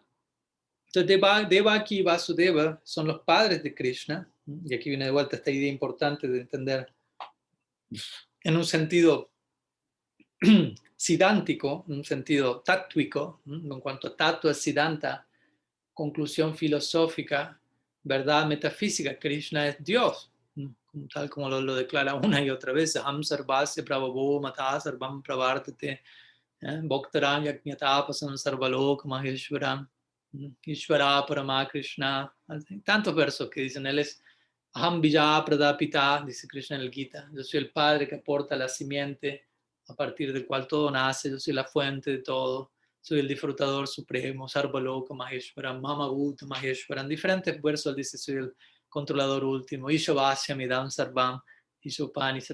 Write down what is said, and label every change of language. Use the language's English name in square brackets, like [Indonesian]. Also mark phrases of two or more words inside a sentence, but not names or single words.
[Spanish] Entonces, Devaki y Vasudeva son los padres de Krishna, y aquí viene de vuelta esta idea importante de entender en un sentido sidántico, en un sentido táctico, en cuanto a tattva, siddhanta, conclusión filosófica, verdad metafísica. Krishna es Dios, tal como lo declara una y otra vez, [Sanskrit] Ham sarvasya prabhavo matha sarvam pravartate, bhaktaram yajñatapasam sarvalok maheshwaram, Ishvara Parama Krishna. [Spanish] Tantos versos que dicen, él es [Sanskrit] Aham Bija Pradapita, [Spanish] dice Krishna en el Gita. Yo soy el padre que aporta la simiente a partir del cual todo nace, yo soy la fuente de todo, soy el disfrutador supremo, [Sanskrit] Sarvaloka Maheshwaram, Mamagut Maheshwaram. [Spanish] Diferentes versos dice, soy el controlador último, [Sanskrit] Ishavasya Midam Sarvam, Ishopanisa.